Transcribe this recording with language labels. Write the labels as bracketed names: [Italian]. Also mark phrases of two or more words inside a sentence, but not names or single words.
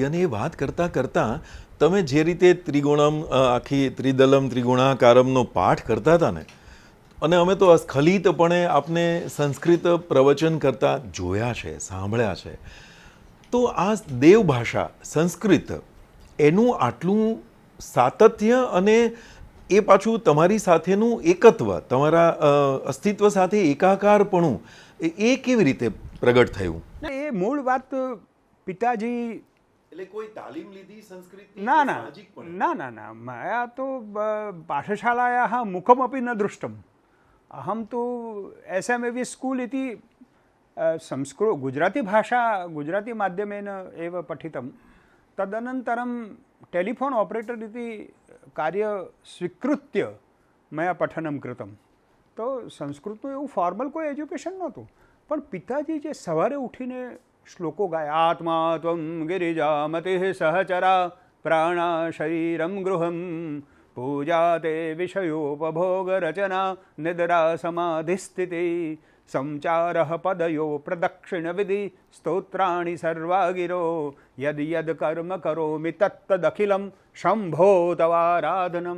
[Gujarati] અને એ વાત કરતાં કરતાં તમે જે રીતે ત્રિગુણમ, આખી ત્રિદલમ ત્રિગુણાકારમનો પાઠ કરતા હતા ને, અને અમે તો અસ્ખલિતપણે આપને સંસ્કૃત પ્રવચન કરતા જોયા છે, સાંભળ્યા છે, તો આ દેવભાષા સંસ્કૃત, એનું આટલું સાતત્ય અને એ પાછું તમારી સાથેનું એકત્વ, તમારા અસ્તિત્વ સાથે એકાકારપણું, એ કેવી રીતે પ્રગટ થયું? એ મૂળ વાત પિતાજી, એટલે કોઈ તાલીમ લીધી સંસ્કૃતની? [Sanskrit] ના, મયા તો પાઠશાલાયાः મુખમપि ન દૃષ્ટમ. અહમ તો એસએમએવી સ્કૂલ इति गुजराती भाषा, गुजराती माध्यमेन एव पठितं. तदनन्तरं [English] telephone operator [Sanskrit] इति कार्य स्वीकृत्य मया पठनं कृतं. [Gujarati] તો સંસ્કૃતનું એવું ફોર્મલ કોઈ એજ્યુકેશન નહોતું, પણ પિતાજી જે સવારે ઉઠીને શ્લોકો ગાય, [Sanskrit] આત્મા ત્વમ ગિરિજામતિ સહચરા પ્રાણા શરીરમ ગૃહમ પૂજા તે વિષયોપભોગ રચના નિદ્રા સમાધિસ્થિતિ સંચાર પદયો પ્રદક્ષિણ વિધિ સ્તોત્રાણી સર્વાગિરો યદ યદ કર્મ કરોમિ તત્તદખિલમ શંભો તવારાધનમ.